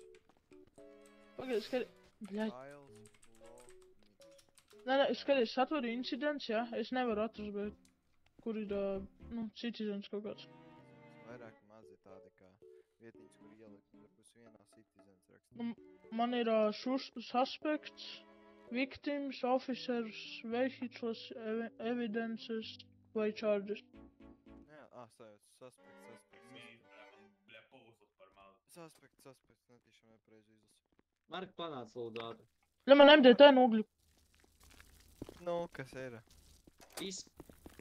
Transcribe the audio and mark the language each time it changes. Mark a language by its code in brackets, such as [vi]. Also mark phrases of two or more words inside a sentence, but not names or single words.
[lv] Pagaid, skati, bļaļ. Mihails Ulomiks. Nē, skaties, atveru incidents, jā, es nevaru atrast, bet kur ir, citizens kaut kāds. Vairāk mazi tādi kā vietiņas, kur ielikt, varbūt vienā citizens rakstīt. Man ir [en] suspects, victims, officers, vehicles, evidences [lv] vai charges. Jā, sajūta, suspects, netīšām nepareizi izlasu. Mark, panāc lūdzu ātri. Man MDT nogļu. Nu, kas ir?